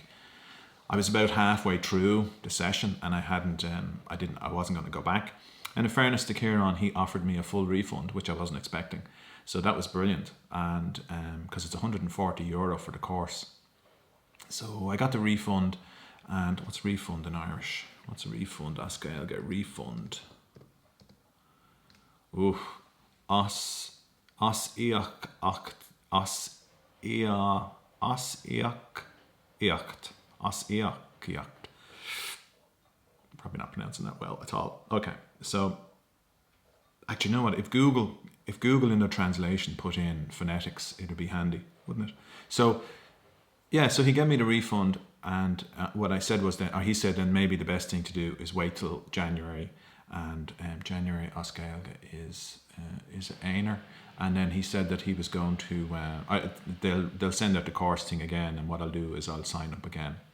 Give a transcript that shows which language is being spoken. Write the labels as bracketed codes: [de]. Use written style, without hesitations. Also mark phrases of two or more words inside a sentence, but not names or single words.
[en] I was about halfway through the session and I wasn't going to go back. And in fairness to Kieran, he offered me a full refund, which I wasn't expecting. So that was brilliant. And because it's €140 for the course. So I got the refund. And what's refund in Irish? What's a refund? [ga] Ask Gaeilge. [en] Refund. Os iach Os ia os iach iacht. Os iach iacht. Probably not pronouncing that well at all. Okay, so actually, you know what? If Google in their translation put in phonetics, it'd be handy, wouldn't it? So yeah, so he gave me the refund, and what I said was that, or he said, then maybe the best thing to do is wait till January, and January [ga] as Gaeilge [en] is Einar, and then he said that he was going to they'll send out the course thing again, and what I'll do is I'll sign up again.